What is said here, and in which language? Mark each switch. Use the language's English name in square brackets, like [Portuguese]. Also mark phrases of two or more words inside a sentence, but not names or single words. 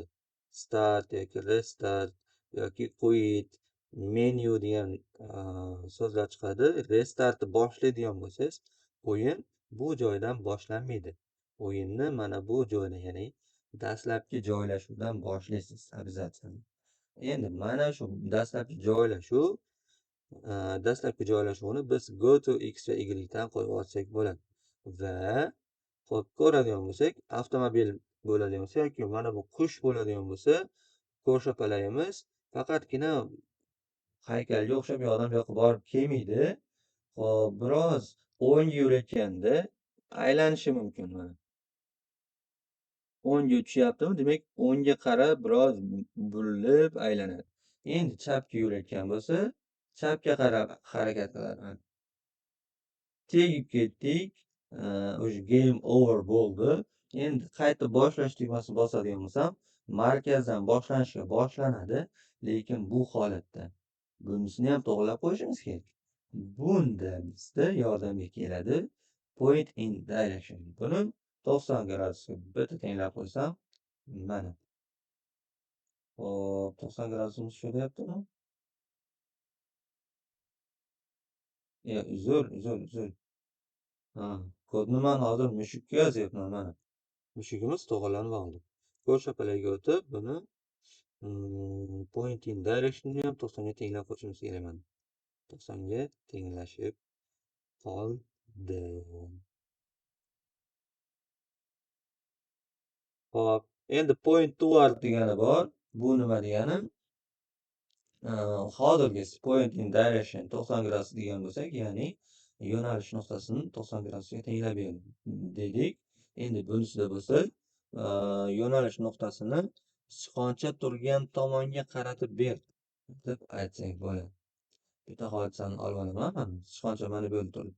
[Uzbek] Start yoki restart yoki quit, menu degan so'zlar chiqadi. Restartni boshlaydigan bo'lsangiz, o'yin bu joydan boshlanmaydi. O'yinni mana bu joyda, ya'ni dastlabki joylashuvdan boshlaysiz обязательно. Endi mana shu dastlabki joylashuvni biz [English] go to x [Uzbek] va y dan qo'yib olsak bo'ladi. va hop ko'radigan bo'lsak, avtomobil bo'ladigan bo'lsa yoki mana bu qush bo'ladigan bo'lsa, ko'rshapalagimiz faqatgina haykalga o'xshab u yoqdan bu yoqqa borib kelmaydi. Hop, biroz o'ngga yurayotganda aylanishi mumkin mana. O'ngga uchyaptimi, demak o'ngga qarab biroz burilib aylanadi. Endi chapga yurayotgan bo'lsa, chapga qarab harakat qiladi. Tegib ketdik. O'sha [English] game over [Uzbek] bo'ldi. Endi qayta boshlash tugmasini bosadigan bo'lsam, markazdan boshlanishga boshlanadi, lekin bu holatda bunisini ham to'g'irlab qo'yishimiz kerak. Bunda bizda yordamga keladi [English] point in direction. [Uzbek] Buni 90 gradusga bitta tenglab qo'ysam, mana. Hop, 90 gradusimiz shu deyaptimi? Uzr. Ha, kodni man hozir mushukka yozyapman mana. Mushugimiz to'g'irlanib oldi. Ko'rshapalakka o'tib, buni [English] point in directionni [Uzbek] ham 90 ga tenglab qo'yishimiz kerak mana. 90 ga tenglashib qoldi. Hop, endi [English] point toward [Uzbek] degani bor. Bu nima degani? Hozirgi [English] point in direction [Uzbek] 90 gradus degan bo'lsak, ya'ni yo'nalish nuqtasini 90 gradusga tenglab ber dedik. Endi bunisida bo'lsa, yo'nalish nuqtasini sichqoncha turgan tomonga qaratib ber deb aytsak bo'ladi. Bitta hodisani olib olaman. Mana sichqoncha mana bu yerda turibdi.